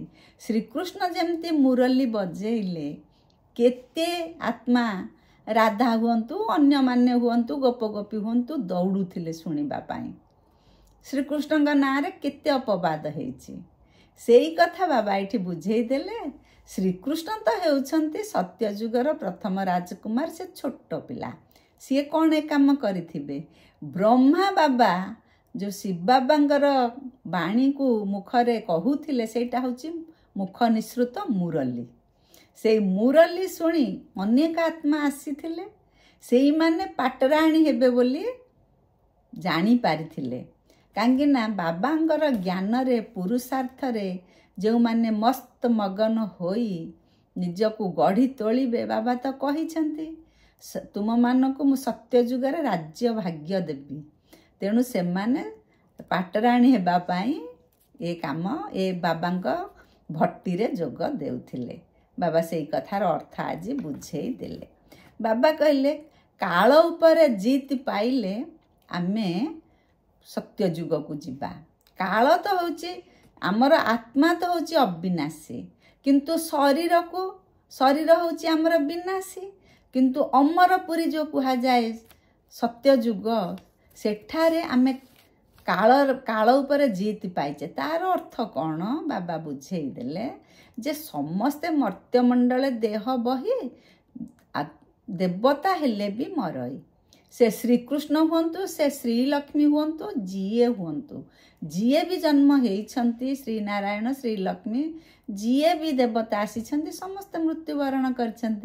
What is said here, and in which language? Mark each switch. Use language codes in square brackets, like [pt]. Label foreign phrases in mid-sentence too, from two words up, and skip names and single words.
[or] ଶ୍ରୀକୃଷ୍ଣ ଯେମିତି ମୁରଲୀ ବଜେଇଲେ, କେତେ ଆତ୍ମା ରାଧା ହୁଅନ୍ତୁ ଅନ୍ୟ ମାନେ ହୁଅନ୍ତୁ ଗୋପ ଗୋପୀ ହୁଅନ୍ତୁ ଦୌଡ଼ୁଥିଲେ ଶୁଣିବା ପାଇଁ। ଶ୍ରୀକୃଷ୍ଣ କା ନାଁ ରେ କେତେ ଅପବାଦ ହେଛି, ସେଇ କଥା ବାବା ଏଠି ବୁଝେଇ ଦେଲେ। ଶ୍ରୀକୃଷ୍ଣ ତ ହେଉଛନ୍ତି ସତ୍ୟଯୁଗର ପ୍ରଥମ ରାଜକୁମାର, ସେ ଛୋଟ ପିଲା, ସିଏ କେଉଁ ଏ କାମ କରିଥିବେ। ବ୍ରହ୍ମା ବାବା ଯୋ ଶିବ ବାବାଙ୍କର ବାଣୀ କୁ ମୁଖରେ କହୁଥିଲେ ସେଟା ହେଉଛି ମୁଖ ନିସୃତ ମୁରଲୀ। ସେ ମୁରଲୀ ଶୁଣି ଅନେକ ଆତ୍ମା ଆସିଥିଲେ, ସେଇ ମାନେ ପାଟରାଣୀ ହେବେ ବୋଲି ଜାଣି ପାରିଥିଲେ। କାହିଁକି ନା ବାବାଙ୍କର ଜ୍ଞାନ ରେ ପୁରୁଷାର୍ଥ ରେ ଯେଉଁ ମାନେ ମସ୍ତ ମଗନ ହୋଇ ନିଜକୁ ଗଢ଼ି ତୋଳିବେ, ବାବା ତ କହୁଛନ୍ତି ତୁମ ମାନଙ୍କୁ ମୁଁ ସତ୍ୟ ଯୁଗରେ ରାଜ୍ୟ ଭାଗ୍ୟ ଦେବି। ତେଣୁ ସେ ମାନେ ପାଟରାଣୀ ହେବା ପାଇଁ ଏ କାମ ଏ ବାବାଙ୍କ ଭଟ୍ଟି ରେ ଯୋଗ ଦେଉଥିଲେ। ବାବା ସେ କଥାର ଅର୍ଥ ଆଜି ବୁଝେଇ ଦେଲେ। ବାବା କହିଲେ କାଳ ଉପରେ ଜିତ ପାଇଲେ ଆମେ ସତ୍ୟ ଯୁଗ କୁ ଯିବା। କାଳ ତ ହେଉଛି ଆମର ଆତ୍ମା ତ ହେଉଛି ଅବିନାଶୀ, କିନ୍ତୁ ଶରୀର ହେଉଛି ଆମର ବିନାଶୀ। [hi] किंतु अमरपुरी जो कहा जाए सत्य जुग, [or] ସେଠାରେ ଆମେ କାଳ ଉପରେ ଜିତ ପାଇଛେ। ତାର ଅର୍ଥ କେଉଁ ବାବା ବୁଝେଇ ଦେଲେ ଯେ ସମସ୍ତେ ମର୍ତ୍ୟମଣ୍ଡଳ ଦେହ ବହି ଦେବତା ହେଲେ ଭି ମରଇ। ସେ ଶ୍ରୀକୃଷ୍ଣ ହୁଅନ୍ତୁ, ସେ ଶ୍ରୀଲକ୍ଷ୍ମୀ ହୁଅନ୍ତୁ, ଯିଏ ହୁଅନ୍ତୁ, ଯିଏ ଭି ଜନ୍ମ ହେଉଛନ୍ତି ଶ୍ରୀ ନାରାୟଣ ଶ୍ରୀଲକ୍ଷ୍ମୀ, ଯିଏ ଭି ଦେବତା ଆସିଛନ୍ତି, ସମସ୍ତ ମୃତ୍ୟୁବରଣ କରୁଛନ୍ତି।